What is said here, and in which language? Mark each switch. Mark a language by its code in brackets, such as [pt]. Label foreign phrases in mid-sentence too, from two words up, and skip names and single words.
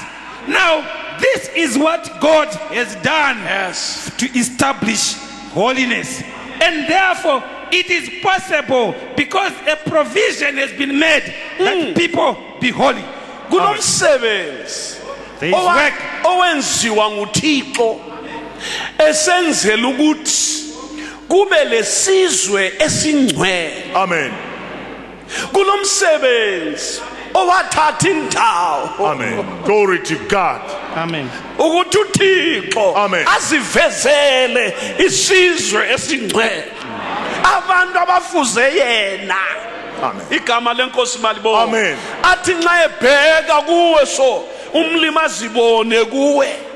[en] Now, this is what God has done to establish holiness. And therefore, it is possible because a provision has been made that people be holy. [nd] Kunomsebenzi [en] There is work. [nd] owenziwa nguThixo esenzela ukuthi kube lesizwe esingcwele. Amen. Kulomsebenzi owathatha indawo [en] Amen. Glory to God. [nd] Amen. ukuthi uThixo Amen. azivezele isizwe esingcwele, abantu abafuze yena. Amen. Igama lenkosi malibonke. Amen. Athi nxa ebheka kuwe so umlimi azibone kuwe.